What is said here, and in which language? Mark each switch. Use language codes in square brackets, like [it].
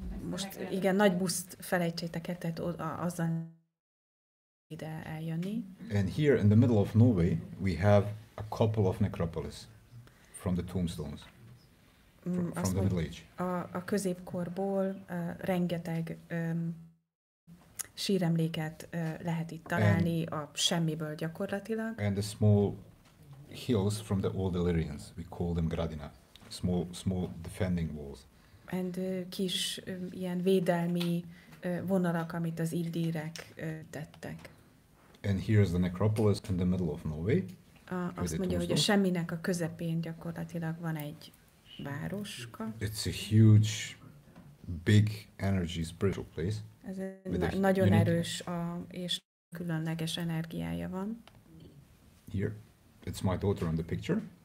[hu] Most igen, nagy buszt felejtsétek el, tehát azzal ide eljönni. [en] And here in the middle of Norway we have a couple of necropolis from the tombstones. From the Middle Age. [hu] A középkorból rengeteg síremléket lehet itt találni, a semmiből gyakorlatilag. [en] And the small hills from the old Illyrians, we call them gradina, small defending walls. And [hu] kis ilyen védelmi vonalak, amit az illírek tettek. [en] And here's the necropolis in the middle of Norway. [hu] Azt mondja, hogy a semminek a közepén gyakorlatilag van egy városka. [en] It's a huge, big energy spiritual place. [hu] Ez egy nagyon erős és különleges energiája van. [en] Here, it's my daughter on the picture.